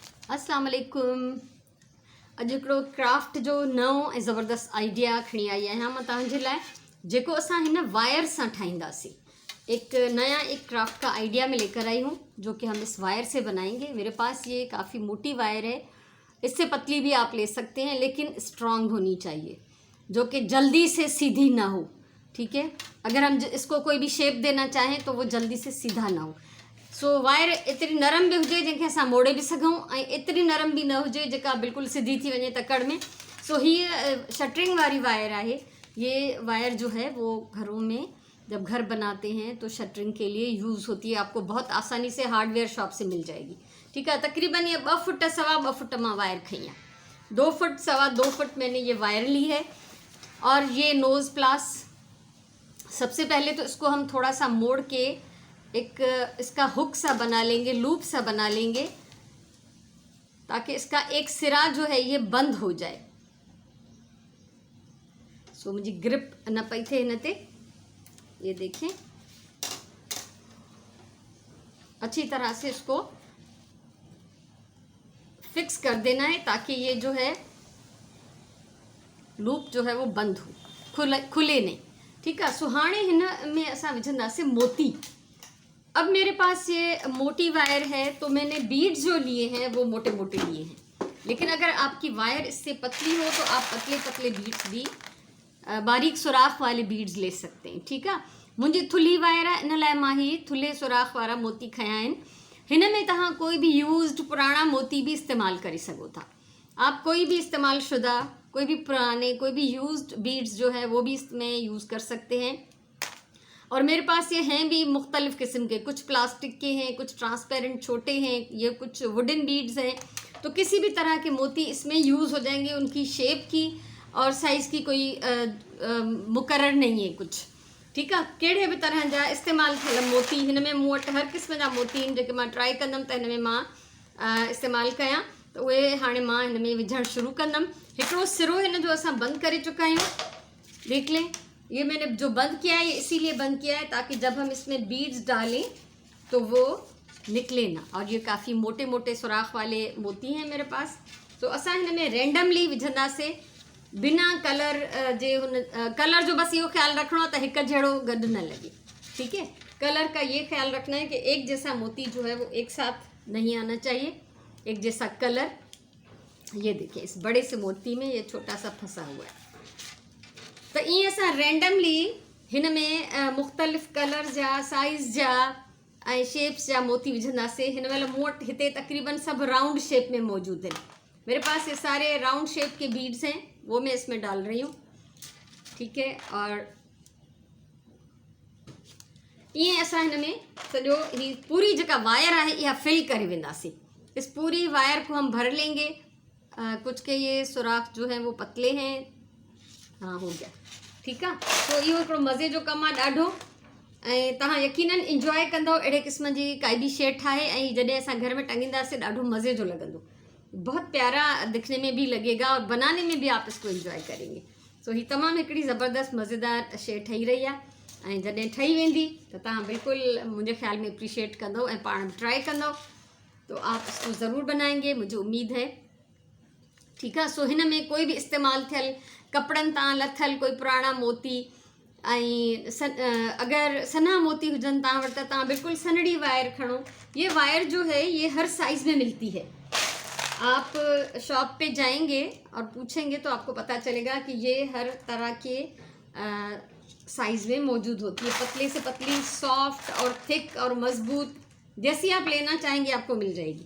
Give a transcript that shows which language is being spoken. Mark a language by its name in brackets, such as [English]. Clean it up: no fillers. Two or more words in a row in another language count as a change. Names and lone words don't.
[Arabic] السلام عليكم. [Sindhi] अॼु हिकिड़ो क्राफ्ट जो नओं ऐं ज़बरदस्त आइडिया खणी आई आहियां मां तव्हांजे लाइ, जेको असां हिन वायर सां ठाहींदासीं। [Urdu] ایک کرافٹ کا آئیڈیا میں لے کر آئی ہوں جو کہ ہم اس وائر سے بنائیں گے. میرے پاس یہ کافی موٹی وائر ہے، اس سے پتلی بھی آپ لے سکتے ہیں، لیکن اسٹرانگ ہونی چاہیے، جو کہ جلدی سے سیدھی نہ ہو. ٹھیک ہے، اگر ہم اس کو کوئی بھی شیپ دینا چاہیں تو وہ جلدی سے سیدھا نہ ہو. [Sindhi] सो वायर एतरी नरम भी हुजे जंहिंखे असां मोड़े भी सघूं, ऐं एतरी नरम भी न हुजे जेका बिल्कुल सीधी थी वञे तकड़ में। सो हीअ शटरिंग वाली वायर आहे। [Urdu] یہ وائر جو ہے وہ گھروں میں جب گھر بناتے ہیں تو شٹرنگ کے لیے یوز ہوتی ہے. آپ کو بہت آسانی سے [English] hardware shop [Urdu] سے مل جائے گی۔ ٹھیک ہے، تقریباً یہ 2 فٹ سوا 2 فٹ सवा 2 फुट [Sindhi] मां वायर खई [Urdu] है। 2 فٹ سوا 2 فٹ میں نے یہ وائر لی ہے۔ اور یہ [English] nose pliers, [Urdu] سب سے پہلے تو اس کو ہم تھوڑا سا موڑ کے ایک اس کا ہک سا بنا لیں گے، لوپ سا بنا لیں گے، تاکہ اس کا ایک سرا جو ہے یہ بند ہو جائے. [Sindhi] सो मुझे ग्रिप न पई थे हिन ते। [Urdu] یہ دیکھیں، اچھی طرح سے اس کو فکس کر دینا ہے تاکہ یہ جو ہے لوپ جو ہے وہ بند ہو، کھلے نہیں. ٹھیک ہے, [Sindhi] सुहाने हिन में असां विझंदासीं मोती। [Urdu] اب میرے پاس یہ موٹی وائر ہے تو میں نے بیڈز جو لیے ہیں وہ موٹے موٹے لیے ہیں، لیکن اگر آپ کی وائر اس سے پتلی ہو تو آپ پتلے پتلے بیڈز بھی، باریک سوراخ والے بیڈز لے سکتے ہیں. ٹھیک ہے, [Sindhi] मुंहिंजी थुल्ही वायर आहे, इन लाइ मां ही थुल्हे सुराख वारा मोती खया आहिनि। हिन में तव्हां कोई भी यूज़्ड पुराना मोती भी इस्तेमालु करे सघो था। [Urdu] آپ کوئی بھی استعمال شدہ، کوئی بھی پرانے، کوئی بھی पुराने, कोई भी [English] used beads [Urdu] جو ہے وہ بھی اس میں یوز کر سکتے ہیں. اور میرے پاس یہ ہیں بھی مختلف قسم کے، کچھ پلاسٹک کے ہیں، کچھ ٹرانسپیرنٹ چھوٹے ہیں، یہ کچھ [English] wooden beads [Urdu] ہیں. تو کسی بھی طرح کے موتی اس میں یوز ہو جائیں گے۔ ان کی شیپ کی اور سائز کی کوئی مقرر نہیں ہے کچھ. ٹھیک ہے, [Sindhi] कहिड़े बि तरह जा इस्तेमालु थियल मोती हिन में मूं वटि हर क़िस्म जा मोती आहिनि, जेके मां ट्राई कंदमि त हिन में मां इस्तेमालु कयां, त उहे हाणे मां हिन में विझणु शुरू कंदमि। हिकिड़ो सिरो हिन जो असां बंदि करे चुका आहियूं। [Urdu] دیکھ لیں، یہ میں نے جو بند کیا ہے یہ اسی لیے بند کیا ہے تاکہ جب ہم اس میں بیڈز ڈالیں تو وہ نکلے نہ. اور یہ کافی موٹے موٹے سوراخ والے موتی ہیں میرے پاس. [Sindhi] तो असां हिन में रैंडमली विझंदासीं, बिना कलर जे हुन कलर जो बस इहो [Urdu] خیال رکھنا ہے [Sindhi] एक जड़ो गड न लगे। [Urdu] ٹھیک ہے، کلر کا یہ خیال رکھنا ہے کہ ایک جیسا موتی جو ہے وہ ایک ساتھ نہیں آنا چاہیے، ایک جیسا کلر. یہ دیکھیے، اس بڑے سے موتی میں یہ چھوٹا سا پھنسا ہوا ہے. [Sindhi] तो ईअं असां रैंडमली हिन में मुख़्तलिफ़ कलर जा, साइज़ जा ऐं शेप्स जा मोती विझंदासीं। हिन महिल मूं वटि हिते तकरीबन सब [English] round shape [Urdu] میں موجود ہیں. میرے پاس یہ سارے [English] round shape [Urdu] کے بیڈز ہیں، وہ میں اس میں ڈال رہی ہوں. ٹھیک ہے, [Sindhi] और ईअं असां हिन में सॼो ही पूरी जेका वायर है यह फिल करे वेंदासीं। [Urdu] اس پوری وائر کو ہم بھر لیں گے۔ کچھ کے یہ سوراخ جو ہیں وہ پتلے ہیں. ہاں، ہو گیا. ٹھیک ہے, [Sindhi] तो इहो हिकिड़ो मज़े जो कमु आहे ॾाढो, ऐं तव्हां यकीनन इंजॉय कंदव। अहिड़े क़िस्म जी काई बि शइ ठाहे ऐं जॾहिं असां घर में टंगींदासीं ॾाढो मज़े जो लॻंदो, [Urdu] بہت پیارا دکھنے میں بھی لگے گا اور بنانے میں بھی آپ اس کو انجوائے کریں گے. [Sindhi] सो ही तमामु हिकिड़ी ज़बरदस्त मज़ेदार शइ ठही रही आहे, ऐं जॾहिं ठही वेंदी त तव्हां बिल्कुलु मुंहिंजे ख़्याल में अप्रिशिएट कंदव ऐं पाण बि ट्राई कंदव। [Urdu] تو آپ اس کو ضرور بنائیں گے، مجھے امید ہے. ٹھیک ہے, [Sindhi] सो हिन में कोई भी इस्तेमालु थियल कपड़न तां लथल कोई पुराना मोती ऐं अगर सन्हा मोती हुजन तव्हां वटि त तव्हां बिल्कुलु सनड़ी वायर खणो। [Urdu] یہ وائر جو ہے یہ ہر سائز میں ملتی ہے۔ آپ شاپ پہ جائیں گے اور پوچھیں گے تو آپ کو پتا چلے گا کہ یہ ہر طرح کے سائز میں موجود ہوتی ہے. پتلے سے پتلی، سافٹ اور تھک اور مضبوط، جیسی آپ لینا چاہیں گے آپ کو مل جائے گی.